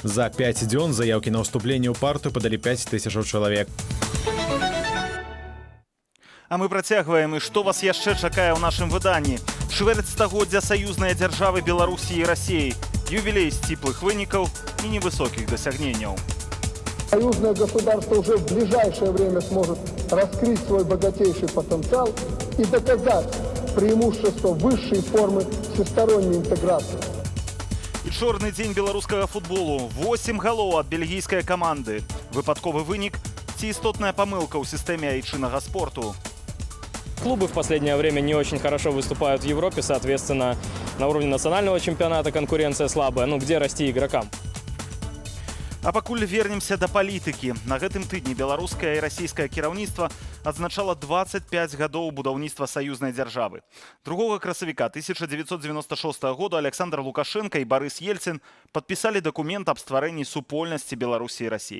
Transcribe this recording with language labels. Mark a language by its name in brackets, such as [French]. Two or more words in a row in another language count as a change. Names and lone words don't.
[Belarusian] За 5 дзён заяўкі на ўступленне ў партыю падалі 5000 чалавек. А мы працягваем, і што вас яшчэ чакае ў нашым выданні? Чвэрць стагоддзя саюзнай дзяржавы Беларусі і Расіі. Юбілей сціплых вынікаў і невысокіх дасягненняў. [Russian] Союзное государство уже в ближайшее время сможет раскрыть свой богатейший потенциал и доказать преимущество высшей формы всесторонней интеграции. [Belarusian] І чорны дзень беларускага футболу. 8 галоў ад бельгійскай каманды. Выпадковы вынік ці істотная памылка ў сістэме айчыннага спорту. [Russian] Клубы в последнее время не очень хорошо выступают в Европе, соответственно, на уровне национального чемпионата конкуренция слабая. Ну, где расти игрокам? [Belarusian] А пакуль вернемся да палітыкі. На гэтым тыдні беларускае і расійскае кіраўніцтва адзначала 25 гадоў будаўніцтва саюзнай дзяржавы. 2 красавіка 1996 года Александр Лукашенко і Борис Ельцин падпісалі дакумент аб стварэнні супольнасці Беларусі і Расіі.